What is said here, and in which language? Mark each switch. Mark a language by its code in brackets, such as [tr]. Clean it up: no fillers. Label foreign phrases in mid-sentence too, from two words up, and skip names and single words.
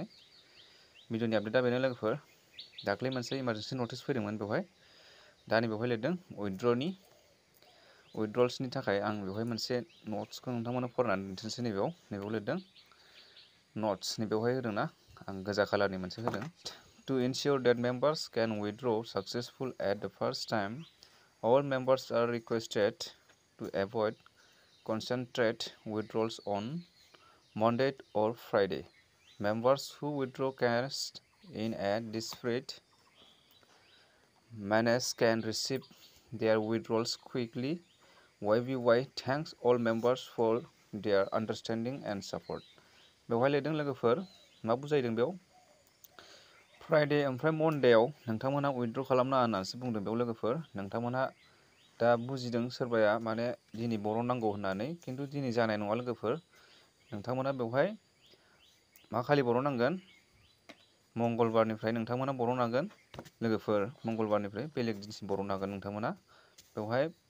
[brx] भिडिअनि आपडेटआ बेनो लोगोफोर दाख्लै मोनसे [en] emergency notice [brx] फैदोंमोन बेवहाय दा बेवहाय लिरदों उइथड्रल्सनि थाखाय आं बेवहाय मोनसे नट्सखौ नोंथांमोननो फरायनानै दिन्थिनोसै नैबेयाव लिरदों नट्स बेवहाय होदों ना आं गोजा कालारनि मोनसे होदों [en] to ensure that members can withdraw successful at the first time all members are requested to avoid concentrate withdrawals on Monday or Friday. Members who withdraw cash in a disparate manner can receive their withdrawals quickly. YBY thanks all members for their understanding and support. [brx] बेवहाय लिरदों लोगोफोर मा बुजायदों बेयाव फ्राइडे ओमफ्राय मनडेआव नोंथांमोना उइथड्र खालामनाङा होननानैसो बुंदों बेयाव लोगोफोर नोंथांमोनहा दा बुजिदों सोरबाया माने दिनै बरननांगौ होननानै खिन्थु दिनै जानाय नङा लोगोफोर नोंथांमोना बेवहाय मा खालि बरननांगोन मंगलबारनिफ्राय नोंथांमोना बरननांगोन लोगोफोर मंगलबारनिफ्राय बेलेग दिनसिम बरननांगोन नोंथांमोना बेवहाय